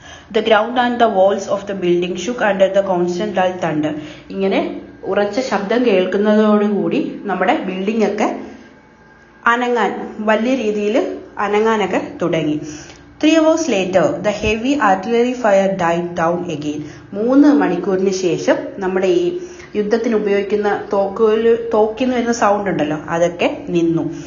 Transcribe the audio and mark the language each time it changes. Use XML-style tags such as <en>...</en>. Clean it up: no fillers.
<en>The ground and the walls of the building shook under the constant dull thunder.</en> <ml>ഇങ്ങനെ ഉറച്ച ശബ്ദം കേൾക്കുന്നതോടുകൂടി നമ്മുടെ building ഒക്കെ അനങ്ങാൻ വലിയ രീതിയിൽ അനങ്ങാനൊക്കെ തുടങ്ങി.</ml> <en>3 hours later, the heavy artillery fire died down again.</en> <ml>3 മണിക്കൂറിന് ശേഷം നമ്മുടെ ഈ യുദ്ധത്തിന് ഉപയോഗിക്കുന്ന തോക്കിന്ന് വരുന്ന സൗണ്ട് ഉണ്ടല്ലോ അതൊക്കെ നിന്നു.</ml>